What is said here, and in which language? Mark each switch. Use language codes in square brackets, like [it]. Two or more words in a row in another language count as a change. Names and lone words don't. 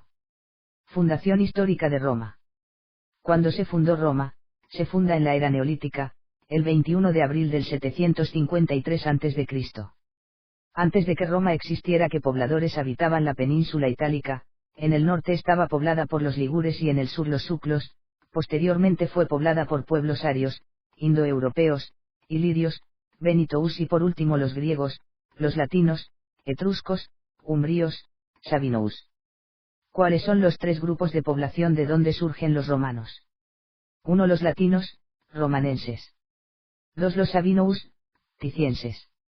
[es] Fundación histórica de Roma. Cuando se fundó Roma, se funda en la era neolítica, el 21 de abril del 753 a.C. Antes de que Roma existiera, que pobladores habitaban la península itálica, en el norte estaba poblada por los ligures y en el sur los suclos, posteriormente fue poblada por pueblos arios, indoeuropeos, ilirios, benitous y por último los griegos, los latinos, etruscos, umbríos, sabinous. ¿Cuáles son los tres grupos de población de donde surgen los romanos? 1. Los latinos, romanenses. 2. Los sabinous, ticienses.